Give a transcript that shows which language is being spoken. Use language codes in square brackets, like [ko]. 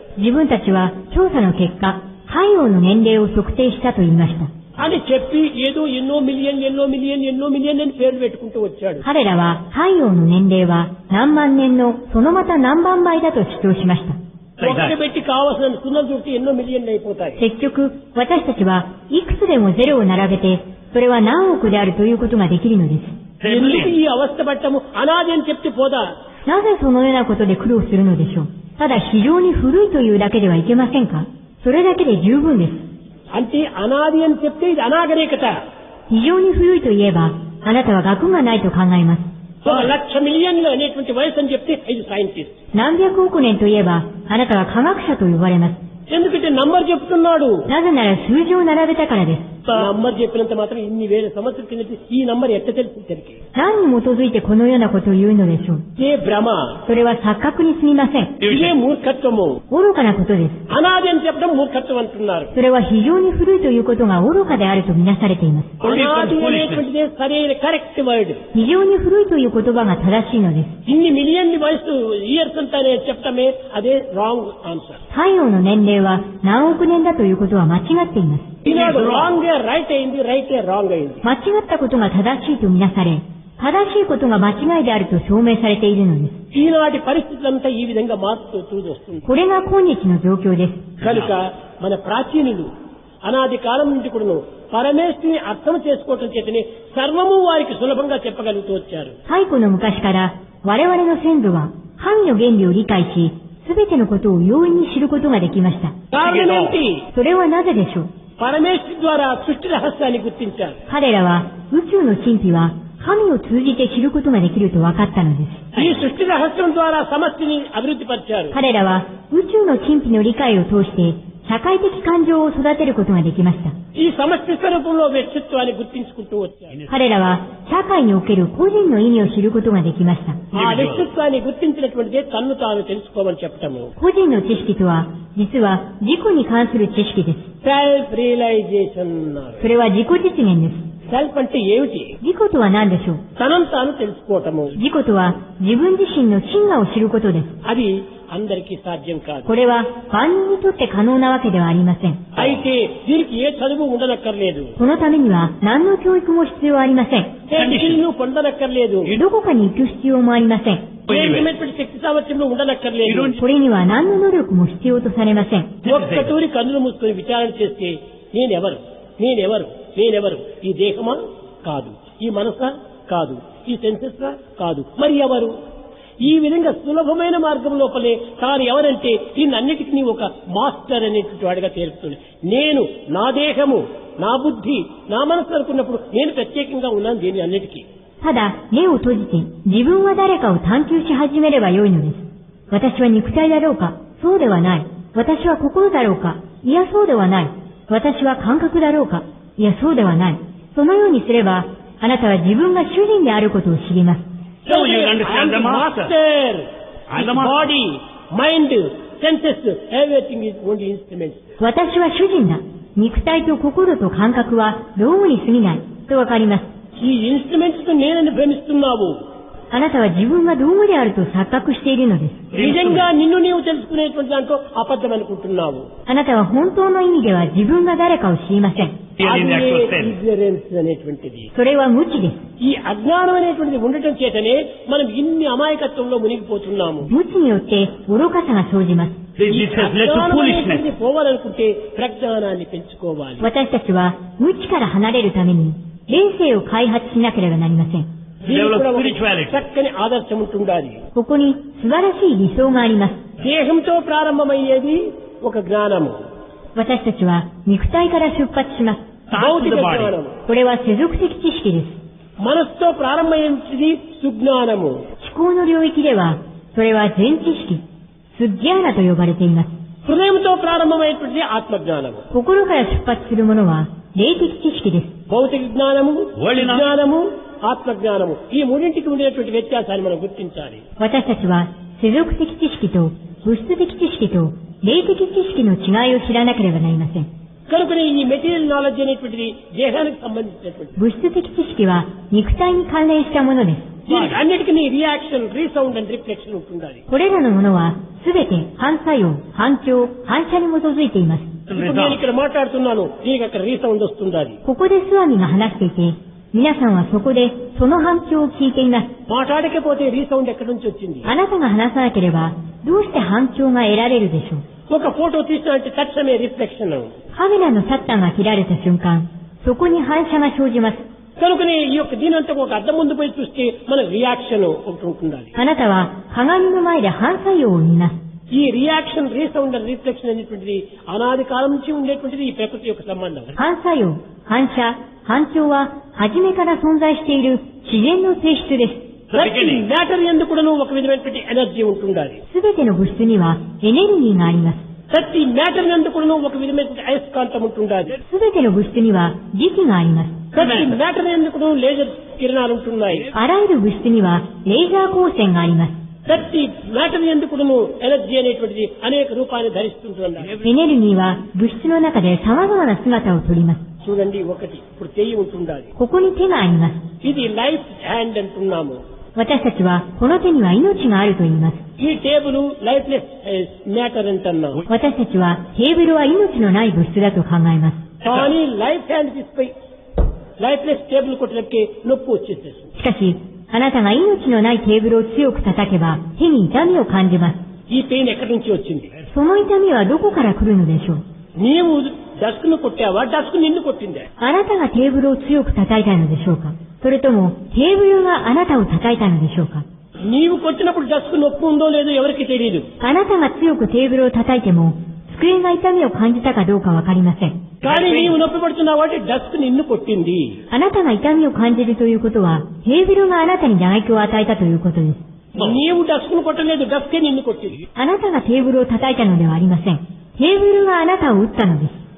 [ja] 自分たちは調査の結果、太陽の年齢を測定したと言いました。 [te] అని చెప్పి ఏదో ఎన్నో మిలియన్ అని పేర్లు పెట్టుకుంటూ వచ్చాడు. [ja] 彼らは太陽の年齢は何万年のそのまた何万倍だと主張しました。 [te] ఒకటి పెట్టి కావాల్సిన సున్నలు చుట్టి ఎన్నో మిలియన్లు అయిపోతాయి. [ja] 結局、私たちはいくつでもゼロを並べて、それは何億であるということができるのです。 [te] ఎందుకు ఈ అవస్థ పట్టము? అనాది అని చెప్తే పోదా? [ja] なぜそのようなことで苦労するのでしょう。ただ非常に古いというだけではいけませんか。それだけで十分です。 [te] అంటే అనాది అని చెప్తే ఇది అనాగరికత. [ja] 非常に古いといえば、あなたは学がないと考えます。 [te] ఒక 1,00,000 మిలియన్లు అనేటువంటి వయసు అని చెప్తే ఇది సైంటిస్ట్. [ja] 何百億年といえば、あなたは科学者と呼ばれます。 [te] ఎందుకంటే నంబర్ చెప్తున్నాడు. [ja] なぜなら数字を並べたからです。 [te] నంబర్ చెప్పినంత మాత్రం ఇన్ని వేల సంవత్సరాల కింద ఈ నంబర్ ఎట్ట తెలుసు తెలికి? [ja] 何に基づいてこのようなことを言うのでしょう。 [te] ఇదే భ్రమ, [ja] それは錯覚にすみません。 [te] ఇదే మూర్ఖత్వము. [ja] 愚かなことです。 [te] అనాది అని చెప్పడం మూర్ఖత్వం అంటున్నారు. [ja] それは非常に古いということが愚かであるとみなされています。 [te] అనాది అనేటువంటిదే సరైన [en] Correct word. [ja] 非常に古いという言葉が正しいのです。 [te] ఇన్ని మిలియన్ వయసు ఇయర్స్ అంతానే చెప్పడమే అదే [en] Wrong answer. [ja] 太陽の年齢は何億年だということは間違っています。 [te] ఈనాడు రాంగ్ రైట్ అయింది, రైట్ రాంగ్ అయింది. [ja] 間違ったことが正しいとみなされ、正しいことが間違いであると証明されているのです。 [te] ఈనాటి పరిస్థితులంతా ఈ విధంగా మారుతూ వస్తుంది. [ja] これが今日の状況です。 [te] కనుక మన ప్రాచీనులు అనాది కాలం నుండి కూడాను పరమేశ్వరుని అర్థం చేసుకోవటం చేతనే సర్వము వారికి సులభంగా చెప్పగలుగుతూ వచ్చారు. [ja] 太古の昔から我々の先祖は神の原理を理解し、すべてのことを容易に知ることができました。 [te] కారణం ఏమిటి? [ja] それはなぜでしょう。 [te] పరమేశ్వరు ద్వారా సృష్టి రహస్యాన్ని గుర్తించారు. [ja] 彼らは宇宙の神秘は神を通じて知ることができると分かったのです。 [te] ఈ సృష్టి రహస్యం ద్వారా సమష్టిని అభివృద్ధి పరిచారు. [ja] 彼らは宇宙の神秘の理解を通して社会的感情を育てることができました。 [te] ఈ సమష్టి స్వరూపంలో వ్యక్తిత్వాన్ని గుర్తించుకుంటూ వచ్చారు. [ja] 彼らは社会における個人の意味を知ることができました。 [te] ఆ వ్యక్తిత్వాన్ని గుర్తించినటువంటిదే తన్ను తాను తెలుసుకోమని చెప్పటము. [ja] 個人の知識とは、実は自己に関する知識です。 [en] Self realisation. [ja] それは自己実現です。 [te] సెల్ఫ్ అంటే ఏమిటి? [ja] 自己とは何でしょう。 [te] తనను తాను తెలుసుకోవటము. [ja] 自己とは自分自身の真我を知ることです。 [te] అది అందరికీ సాధ్యం కాదు. [ja] これは万人にとって可能なわけではありません。 [te] అయితే దీనికి ఏ చదువు ఉండనక్కర్లేదు. [ja] このためには何の教育も必要ありません。 [te] ఏ డిగ్రీను పొందనక్కర్లేదు. [ja] どこかに行く必要もありません。 [te] ఏ విధమైనటువంటి శక్తి సామర్థ్యంలో ఉండనక్కర్లేదు. [ja] これには何の能力も必要とされません。 [te] ఒక్క తూరి కన్నులు మూసుకొని విచారణ చేస్తే నేనెవరు నేనెవరు నేనెవరు? ఈ దేహమా? కాదు. ఈ మనసా? కాదు. ఈ సెన్సెస్ కాదు. మరి ఎవరు? ఈ విధంగా సులభమైన మార్గం లోపలే తాను ఎవరంటే దీన్నన్నిటికీ ఒక మాస్టర్ అనేటువంటి వాడిగా తేలుతుంది. నేను నా దేహము, నా బుద్ధి, నా మనసు అనుకున్నప్పుడు నేను ప్రత్యేకంగా ఉన్నాను దీని అన్నిటికీ. [ja] ただ、目を閉じて自分は誰かを探求し始めればよいのです。私は肉体だろうか？そうではない。私は心だろうか？いや、そうではない。私は感覚だろうか？いや、そうではない。そのようにすれば、あなたは自分が主人であることを知ります。 [en] So you understand the master. And the body, mind, senses, everything is only instruments. [ja] 私は主人だ。肉体と心と感覚は道具に過ぎない。とわかります。 [te] ఈ ఇన్స్ట్రుమెంట్స్ తో నేనని భ్రమిస్తున్నావు. [ja] あなたは自分が道具であると錯覚しているのです。 [te] నిజంగా నిన్ను నీవు తెలుసుకునేటువంటి దాంట్లో అబద్ధం అనుకుంటున్నావు. [ja] あなたは本当の意味では自分が誰かを知りません。 [te] Ignorance అనేటువంటిది. [ja] それは無知です。 [te] ఈ అజ్ఞానం అనేటువంటిది ఉండటం చేతనే మనం ఇన్ని అమాయకత్వంలో మునిగిపోతున్నాము. [ja] 無知によって愚かさが生じます。 [en] This has led to foolishness. [te] పోవాలనుకుంటే ప్రజ్ఞానాన్ని పెంచుకోవాలి. [ja] 私たちは無知から離れるために霊性を開発しなければなりません。 [te] చక్కని ఆదర్శం ఉంటుండాలి. [ja] ここに素晴らしい理想があります。 [te] దేహంతో ప్రారంభమయ్యేది ఒక జ్ఞానము. [ja] 私たちは肉体から出発します。 [te] భౌతిక జ్ఞానము. [ja] これは世俗的知識です。 [te] మనస్సుతో ప్రారంభమయ్యేది సుజ్ఞానము. [ja] 思考の領域では、それは全知識、スッギャーナと呼ばれています。 [te] హృదయంతో ప్రారంభమయ్యేది ఆత్మజ్ఞానము. [ja] 心から出発するものは霊的知識です。 [te] భౌతిక జ్ఞానము, జ్ఞానము, ఆత్మజ్ఞానము ఈ మూడింటికి ఉండేటువంటి వ్యత్యాసాన్ని మనం గుర్తించాలి. [ja] 私たちは世俗的知識と物質的知識と霊的知識の違いを知らなければなりません。 [te] కనుకనే ఈ మెటీరియల్ నాలెడ్జ్ అనేటువంటిది దేహానికి సంబంధించినటువంటి [ja] 物質的知識は肉体に関連したものです。 [te] దీనికి అన్నిటికీ [en] reaction, resound and reflection [te] ఉంటుండాలి. [ja] これらのものはすべて反作用、反響、反射に基づいています。 [te] ఇప్పుడు నేను ఇక్కడ మాట్లాడుతున్నాను, నీకు అక్కడ రీసౌండ్ వస్తుండాలి. [ja] ここでスワミが話していて、皆さんはそこでその反響を聞いています。 [te] మాట్లాడకపోతే రీసౌండ్ ఎక్కడి నుంచి వచ్చింది? [ja] あなたが話さなければどうして反響が得られるでしょう。 [te] ఒక ఫోటో తీసినంటే తక్షణమే రిఫ్లెక్షన్. [ja] カメラのシャッターが切られた瞬間、そこに反射が生じます。 [te] కనుకనే ఈ యొక్క దీనంతా ఒక అద్దం ముందు పోయి చూస్తే మనకు రియాక్షన్ ఒకటి ఉంటుండాలి. [ja] あなたは鏡の前で反作用を見ます。 [te] ఈ [en] reaction, resound and reflection [te] అనేటువంటిది అనాది కాలం నుంచి ఉండేటువంటిది ఈ ప్రకృతి యొక్క సంబంధం. [ja] 反作用、反射、反響は初めから存在している自然の性質です。 [te] ప్రతి మ్యాటర్ ఎందుకు కూడా ఒక విధమైనటువంటి ఎనర్జీ ఉంటుండాలి. [ja] すべての物質にはエネルギーがあります。 [te] ప్రతి మ్యాటర్ ఎందుకు కూడా ఒక విధమైనటువంటి అయస్కాంతం ఉంటుండాలి. [ja] すべての物質には磁気があります。 [te] ప్రతి మ్యాటర్ ఎందుకు లేజర్ కిరణాలు ఉంటున్నాయి. [ja] あらゆる物質にはレーザー光線があります。 [te] ప్రతి మ్యాటర్ ఎందుకు ఎనర్జీ అనేటువంటిది అనేక రూపాన్ని ధరిస్తుంటున్నాయి. [ja] エネルギーは物質の中で様々な姿をとります。 [te] చూడండి, ఒకటి ఇప్పుడు చెయ్యి ఉంటుండాలి. [ja] ここに手があります。 [te] ఇది లైఫ్ హ్యాండ్ అంటున్నాము. [ja] 私たちはこの手には命があると言います。 [te] ఈ టేబుల్ లైఫ్ లెస్ మ్యాటర్ అంటున్నాము. [ja] 私たちはテーブルは命のない物質だと考えます。 [te] కానీ లైఫ్ హ్యాండ్ తీసుకుపోయి లైఫ్ లెస్ టేబుల్ కొట్టడానికి నొప్పి వచ్చేసేసి. [ja] しかし、あなたが命のないテーブルを強く叩けば手に痛みを感じます。 [te] ఈ పెయిన్ ఎక్కడి నుంచి వచ్చింది? [ja] その痛みはどこから来るのでしょう。 [te] నీవు డస్క్ ను కొట్టావా, డస్క్ నిన్ను కొట్టిందా? [ja] あなたがテーブルを強く叩いたのでしょうか、それともテーブルがあなたを叩いたのでしょうか。 [te] నీవు కొట్టినప్పుడు డస్క్ నొప్పి ఉందో లేదో ఎవరికి తెలియదు. [ja] あなたが強くテーブルを叩いても机が痛みを感じたかどうかわかりません。 [te] కానీ నీవు నొప్పి పడుతున్నావు అంటే డస్క్ నిన్ను కొట్టింది. [ja] あなたが痛みを感じるということはテーブルがあなたに打撃を与えたということです。 [te] నీవు డస్క్ ను కొట్టలేదు, డస్కే నిన్ను కొట్టింది. [ja] あなたがテーブルを叩いたのではありません。テテーブルがあなたを打ったのです。